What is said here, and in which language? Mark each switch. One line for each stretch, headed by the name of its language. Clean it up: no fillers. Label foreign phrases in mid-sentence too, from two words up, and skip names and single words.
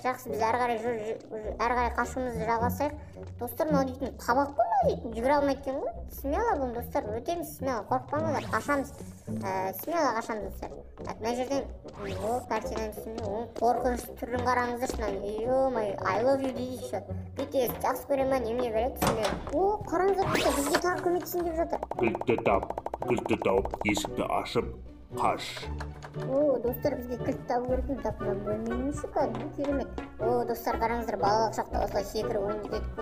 Kazakh: Жақсы, біз әрі қарай қашуымызды жалғасайық. Достар, мынау дейтін қабақ қой мынау дейтін. Жүгіре алмайды екен ғой. Смело бұл достар, өтеміз смело, қорықпаңыздар, қашамыз. Смело қашамыз достар. Мына жерден картинаның үстінде қорқынышты түрін қараңыздаршы.
English: I love you дейді еще.
Kazakh: BTS жақсы көре ма, немене береді түсінбедім. Қараңыздар достар, бізге тағы көмектесін деп жатыр. Кілтті тауып, есікті ашып, қаш. О, достар, бізге кілт табу керек екен. Так, мына бөлменің іші кәдімгі керемет. О, достар, қараңыздар, балалық шақта осылай секіріп ойнап едік.